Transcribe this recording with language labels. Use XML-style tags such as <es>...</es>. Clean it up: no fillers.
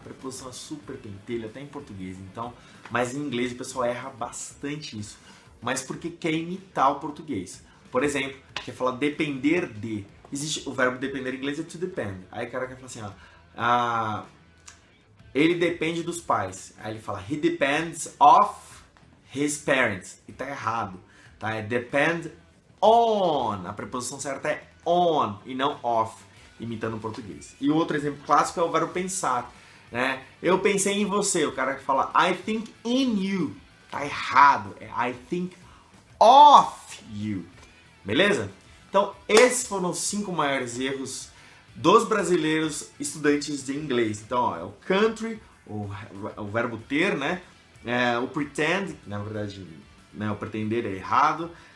<pt>Preposição é super pentelha, até em português, então, mas em inglês o pessoal erra bastante isso. Mas porque quer imitar o português. Por exemplo, quer falar depender de. Existe o verbo depender em inglês é to depend. Aí o cara quer falar assim, ó. Ele depende dos pais. Aí ele fala,</pt> <en>he depends of his parents.</en> <pt>E tá errado, tá? É depend on. A preposição certa é on e não off, imitando o português. E o outro exemplo clássico é o verbo pensar, né? Eu pensei em você. O cara que fala,</pt> <en>I think in you.</en> <pt>Tá errado. É</pt> <en>I think of you.</en> <pt>Beleza? Então, esses foram os 5 maiores erros dos brasileiros estudantes de inglês. Então, ó, é o country, o verbo ter, né? O pretend, na verdade, né, o pretender é errado.</pt>